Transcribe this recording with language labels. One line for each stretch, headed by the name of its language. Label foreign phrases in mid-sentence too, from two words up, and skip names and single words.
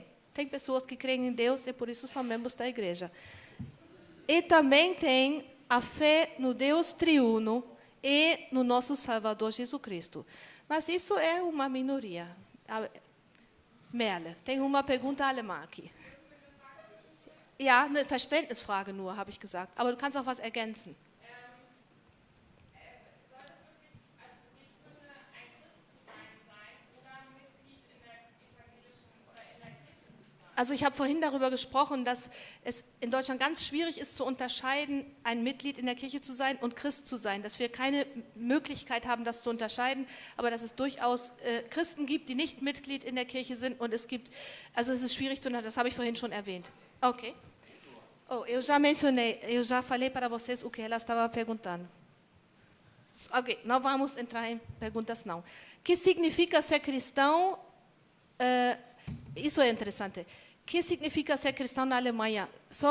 Portuguese: Tem pessoas que creem em Deus e por isso são membros da igreja. E também tem a fé no Deus triuno e no nosso Salvador Jesus Cristo. Mas isso é uma minoria. Merle, tem uma pergunta alemã aqui.
German: Ja, eine Verständnisfrage nur, habe ich gesagt. Aber du kannst auch was ergänzen. Also ich habe vorhin darüber gesprochen, dass es in Deutschland ganz schwierig ist zu unterscheiden, ein Mitglied in der Kirche zu sein und Christ zu sein. Dass wir keine Möglichkeit haben, das zu unterscheiden, aber dass es durchaus Christen gibt, die nicht Mitglied in der Kirche sind. Und es ist schwierig zu unterscheiden, das habe ich vorhin schon erwähnt.
Portuguese: Ok. Eu já mencionei, eu já falei para vocês o que ela estava perguntando. Ok, não vamos entrar em perguntas, não. O que significa ser cristão? Isso é interessante. O que significa ser cristão na Alemanha?